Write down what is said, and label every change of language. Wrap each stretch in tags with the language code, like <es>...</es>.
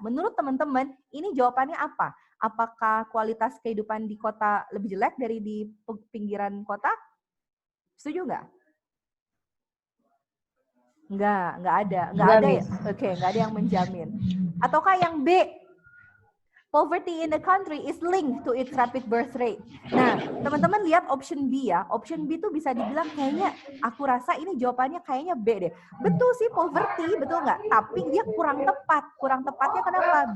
<id>Menurut teman-teman, ini jawabannya apa? Apakah kualitas kehidupan di kota lebih jelek dari di pinggiran kota? Setuju nggak? Nggak ada ya. Oke, nggak ada yang menjamin. Ataukah yang B?</id> <en>Poverty in the country is linked to its rapid birth rate.</en> <id>Nah, teman-teman lihat option B ya. Option B tuh bisa dibilang kayaknya, aku rasa ini jawabannya kayaknya B deh. Betul sih poverty, betul nggak? Tapi dia kurang tepat. Kurang tepatnya kenapa?</id>